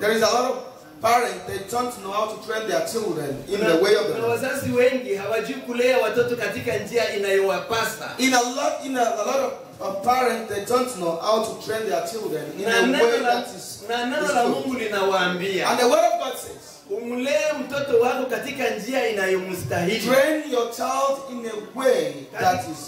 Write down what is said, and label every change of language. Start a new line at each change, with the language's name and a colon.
English: There is a lot of parents, they don't know how to train their children in the way of the Lord.
Swahili: Wazazi wengi hawajui kulea watoto katika njia inayowapasa.
English: In a lot of parents, they don't know how to train their children in a way that is.
Swahili: Na neno la Mungu linawaambia.
English: And the word of God says,
Swahili: umlee mtoto wako katika njia inayomstahili.
English: Train your child in a way that is